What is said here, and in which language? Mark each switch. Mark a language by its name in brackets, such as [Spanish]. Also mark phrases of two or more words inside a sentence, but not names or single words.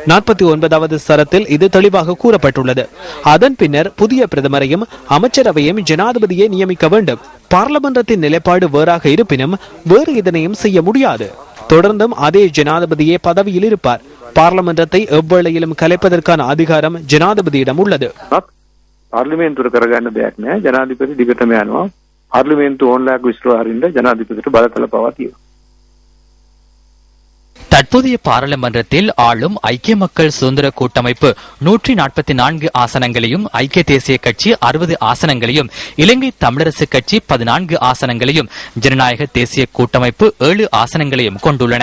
[Tamil] 49வது சரத்தில் இது தெளிவாக கூறப்பட்டுள்ளது. அதன் பின்னர் புதிய பிரதமரையும் அமைச்சரவையும் ஜனாதிபதியை நியமிக்க வேண்டும். பார்லமெண்டத்தின் நிலைப்பாடு வேறாக இருப்பினும் வேறு இதனையும் செய்ய முடியாது. தொடர்ந்தும் அதே ஜனாதிபதியே பதவியில் இருப்பார். பார்லமெண்டத்தை எவ்வேளையிலும் கலைப்பதற்கான அதிகாரம் ஜனாதிபதியிடம் உள்ளது. [Sinhala] පාර්ලිමේන්තුවට කරගන්න දෙයක් නෑ. ජනාධිපති දිගටම යනවා. පාර්ලිමේන්තු ඕන්ලාක් විශ්වාසින්ද ජනාධිපතිට බලතල පවා තියෙනවා. [Tamil] தற்போதைய பாராளுமன்றத்தில் ஆளும் ஐக்கிய மக்கள் சுதந்திர கூட்டமைப்பு 144 ஆசனங்களையும், ஐக்கிய தேசிய கட்சி 60 ஆசனங்களையும், இலங்கை தமிழரசு கட்சி 14 ஆசனங்களையும், ஜனநாயக தேசிய கூட்டமைப்பு 7 ஆசனங்களையும் கொண்டுள்ளன.